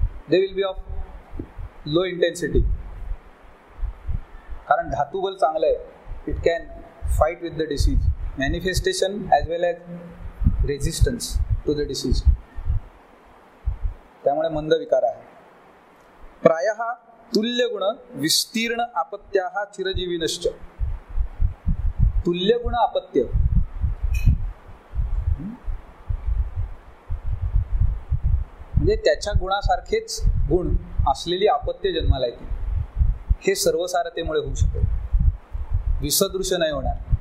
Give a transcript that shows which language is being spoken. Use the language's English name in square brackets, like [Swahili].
[English] they will be of low intensity, [Marathi] कारण धातुबल चांगलं आहे. [English] It can fight with the disease, manifestation as well as resistance to the disease. [Marathi] त्यामुळे मंद विकार आहे. [Sanskrit] प्रायः तुल्यगुण विस्तीर्ण आपत्त्याः चिरजीविनश्च. [Marathi] तुल्यगुण अपत्य म्हणजे त्याच्या गुणासारखेच गुण असलेली अपत्य जन्माला येते. हे सर्वसारतेमुळे होऊ शकेल, विसदृश नाही होणार.